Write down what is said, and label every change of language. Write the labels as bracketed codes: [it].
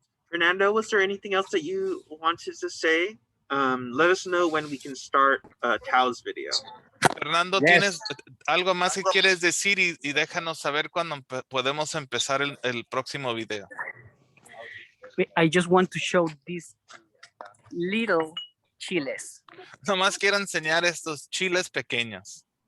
[en] Fernando, was there anything else that you wanted to say? Let us know when we can start Tao's video. Fernando, yes. [es] ¿Tienes algo más que quieres decir y déjanos saber cuándo podemos empezar el próximo video? [en] I just want to show these little chiles. [es] Nomás quiero enseñar estos chiles pequeños.